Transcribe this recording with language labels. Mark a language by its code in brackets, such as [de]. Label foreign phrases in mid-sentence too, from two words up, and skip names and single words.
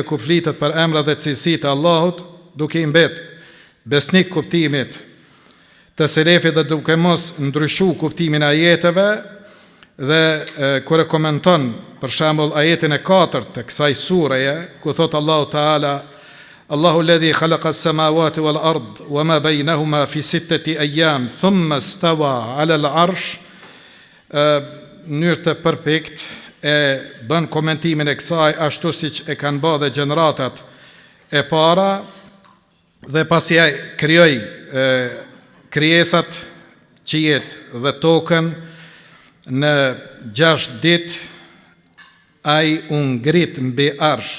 [sq] ku flitet për emrat dhe cilësitë e Allahut, duke i mbet besnik kuptimit të selefit dhe duke mos ndryshu kuptimin e ajeteve, dhe kur e komenton për shembull ajetin e 4 të kësaj sureje, ku thot Allahu Teala: [ar] الله الذي خلق السماوات والأرض وما بينهما في 6 أيام ثم استوى على العرش, [sq] mënyrë të përpikt e bën komentimin e kësaj ashtu siç e kanë bërë dhe gjeneratat e para, dhe pasi ai krijoi krijesat, qiejt dhe tokën në 6 ditë, ai u ngrit mbi arsh.